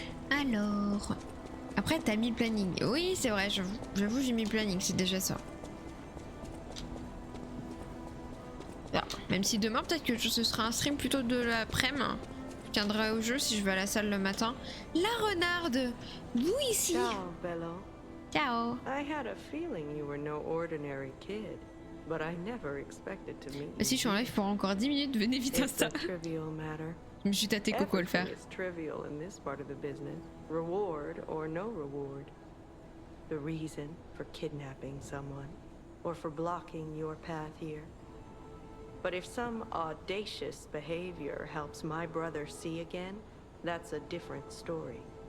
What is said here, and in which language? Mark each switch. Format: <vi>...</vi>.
<fr>Alors... Après t'as mis le planning. Oui c'est vrai, j'avoue j'ai mis le planning, c'est déjà ça. Même si demain peut-être que ce sera un stream plutôt de l'après-midi. Je tiendrai au jeu si je vais à la salle le matin. La renarde, nous ici. Ciao, Bello. Ciao.</fr> <en>I had a feeling you were no ordinary kid, but I never expected to meet</en> <fr>Mais si je suis en live pour encore 10 minutes, venez vite</fr> <en>It's</en> <fr>Insta.</fr> <en>a trivial matter.</en> <fr>Je me suis tâté Coco à le faire.</fr> <en>Everything is trivial in this part of the business, reward or no reward. The reason for kidnapping someone, or for blocking your path here. But if some audacious behavior helps my brother see again, that's a different story.</en>